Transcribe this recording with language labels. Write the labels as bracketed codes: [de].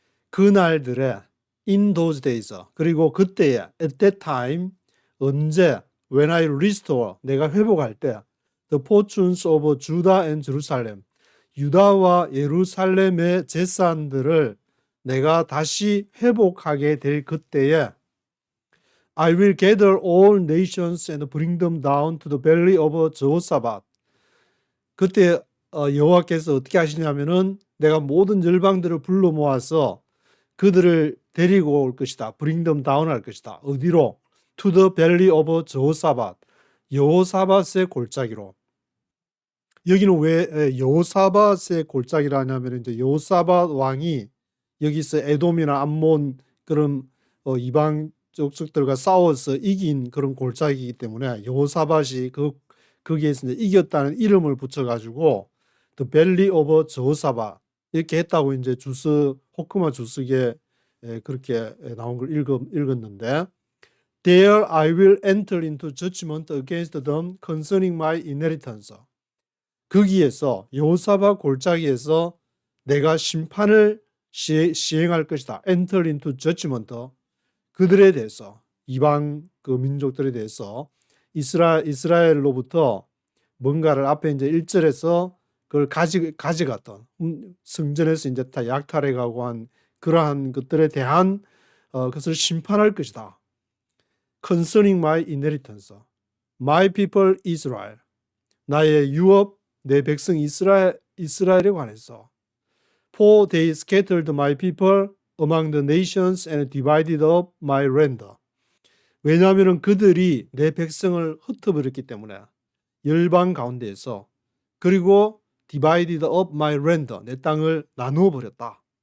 [ko] 그날들에 [en] in those days, [ko] 그리고 그때에 [en] at that time, [ko] 언제, [en] when I restore, [ko] 내가 회복할 때 [en] the fortunes of Judah and Jerusalem, [ko] 유다와 예루살렘의 재산들을 내가 다시 회복하게 될 그때에 [en] I will gather all nations and bring them down to the valley of Jehoshaphat. [ko] 그때 여호와께서 어떻게 하시냐면은 내가 모든 열방들을 불러 모아서 그들을 데리고 올 것이다. [en] bring them down [ko] 할 것이다. 어디로? [en] to the valley of Jehoshaphat. [ko] 여호사밧의 골짜기로. 여기는 왜 여호사밧의 골짜기라 하냐면 이제 여호사밧 왕이 여기서 에돔이나 암몬 그런 이방 족속들과 싸워서 이긴 그런 골짜기이기 때문에 여호사밧이 거기에서 이제 이겼다는 이름을 붙여가지고 The Valley of Jehoshaphat 이렇게 했다고 이제 호크마 주석에 그렇게 나온 걸 읽었는데 [en] There I will enter into judgment against them concerning my inheritance. [ko] 거기에서 여호사밧 골짜기에서 내가 심판을 시행할 것이다. [en] Enter into judgment. [ko] 그들에 대해서 이방 그 민족들에 대해서 이스라엘로부터 뭔가를 앞에 이제 1절에서 그걸 가져갔던 성전에서 이제 다 약탈해가고 한 그러한 것들에 대한 그것을 심판할 것이다. [en] Concerning my inheritance, my people Israel, [ko] 나의 유업, 내 백성 이스라엘에 관해서 [en] For they scattered my people among the nations and divided up my land. [ko] 왜냐하면 그들이 내 백성을 흩어버렸기 때문에 열방 가운데에서 그리고 [en] divided up my land, [ko] 내 땅을 나누어 버렸다.